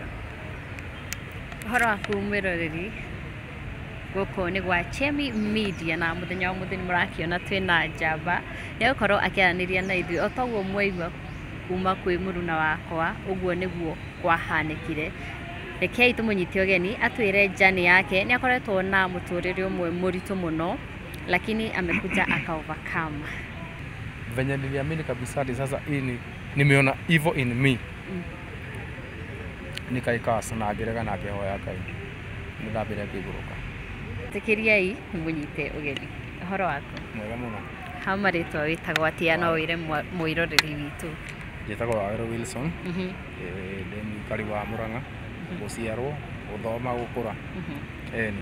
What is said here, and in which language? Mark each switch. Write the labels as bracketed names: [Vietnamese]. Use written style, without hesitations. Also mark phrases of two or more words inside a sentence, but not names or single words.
[Kikuyu] ũhoro waku mwĩroreri gũkũ nĩ gwa Chemi Media na mũthenya wa mũthĩ mũrakĩona twĩna njamba nĩgũkorwo akĩaranĩria na ithuĩ o toguo mwaigua kuma kwĩ mũruna wakwa ũguo nĩguo kwahanĩkire rekei tũmũnyite ũgeni atwĩre njani yake nĩ akoretwo na mũtũrĩre ũmwe mũritũ mũno [Swahili] lakini amekuja akaovercome venye niliamini kabisa hadi sasa hii nimeona [English] evil in me [Swahili] nikaikaa sana [Kikuyu] ngĩrega na ngĩhoya Ngai nĩndambire ngĩgũrũka Tekeriai mũnyite ũgeni ũhoro waku mwega mũno ha marĩtwa wĩtagwo atĩa no wĩre mwĩroreri witũ njĩtagwo Wawero Wilson ndĩ mũikari wa Mũrang'a gũciarwo gũthoma gũkũra eni